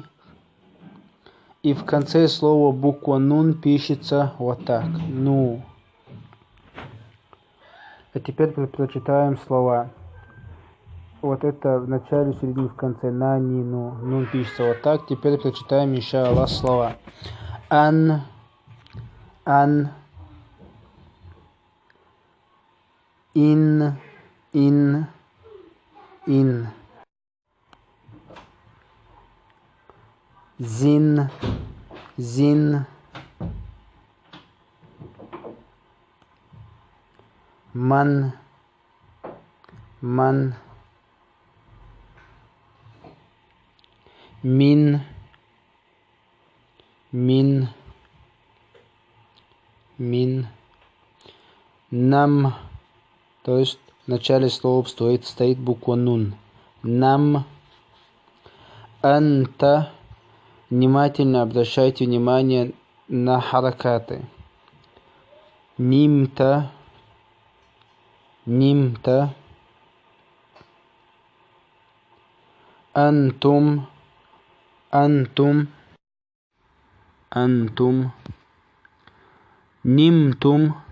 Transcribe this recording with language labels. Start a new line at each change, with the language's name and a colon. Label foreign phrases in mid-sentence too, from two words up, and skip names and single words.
Russian: И в конце слова буква Нун пишется вот так. Ну. А теперь прочитаем слова. Вот это в начале, в середине, в конце. На, ни, ну. Нун пишется вот так. Теперь прочитаем,
Arabic: إن شاء الله,
Russian: слова.
Arabic: أن. إن. Зин. Ман. Мин. Нам.
Russian: То есть в начале слова стоит буква Нун.
Arabic: نم. أنت.
Russian: Внимательно обращайте внимание на харакаты.
Arabic: نمت. أنتم. Нимтум.